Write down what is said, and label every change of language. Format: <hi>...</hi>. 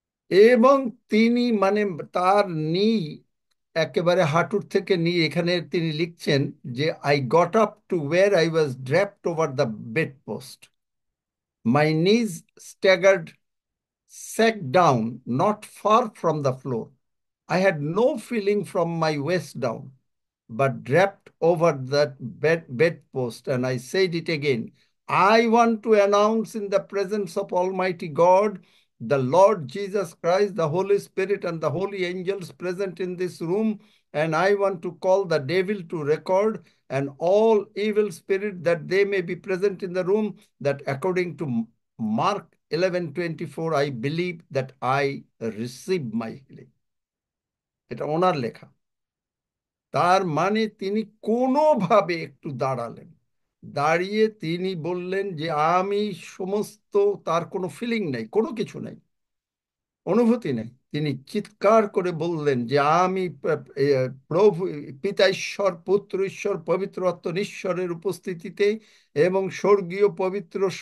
<bn>এবং তিনি মানে তার নি একেবারে হাঁটুর থেকে নিয়ে এখানে তিনি লিখছেন যে</bn> <en>I got up to where I was draped over the bed post, my knees staggered sat down not far from the floor. I had no feeling from my waist down, but draped over that bedpost, and I said it again. I want to announce in the presence of Almighty God, the Lord Jesus Christ, the Holy Spirit, and the holy angels present in this room, and I want to call the devil to record and all evil spirit that they may be present in the room, that according to Mark 11:24, I believe that I receive my healing.</en> <bn>এটা ওনার লেখা। তার মানে তিনি কোনোভাবে একটু দাঁড়ালেন, দাঁড়িয়ে তিনি বললেন যে আমি সমস্ত, তার কোনো ফিলিং নাই, কোনো কিছু নাই, অনুভূতি নেই। তিনি চিৎকার করে বললেন যে আমি প্রভু, পিতা ঈশ্বর, পুত্র ঈশ্বর, পবিত্র আত্মা ঈশ্বরের উপস্থিতিতে এবং স্বর্গীয় পবিত্র</bn>